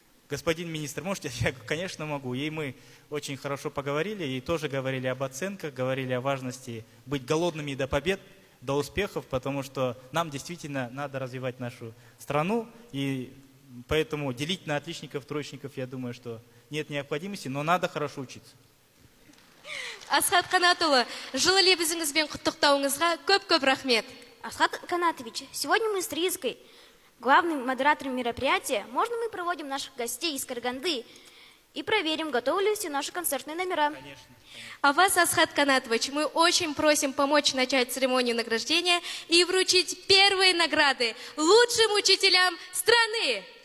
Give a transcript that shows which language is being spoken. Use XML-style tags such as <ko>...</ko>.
<ru>Господин министр, можете? Я говорю, конечно, могу. И мы очень хорошо поговорили, и тоже говорили об оценках, говорили о важности быть голодными до побед, до успехов, потому что нам действительно надо развивать нашу страну, и поэтому делить на отличников, троечников, я думаю, что нет необходимости, но надо хорошо учиться.</ru> <kk>Асхат Канатұлы, жылы лебізіңізбен құттықтауыңызға көп-көп рахмет.</kk> <ru>Асхат Канатович, сегодня мы с Ризкой, главным модератором мероприятия, можно мы проводим наших гостей из Караганды и проверим, готовы ли все наши концертные номера. Конечно. А вас, Асхат Канатович, мы очень просим помочь начать церемонию награждения и вручить первые награды лучшим учителям страны.</ru>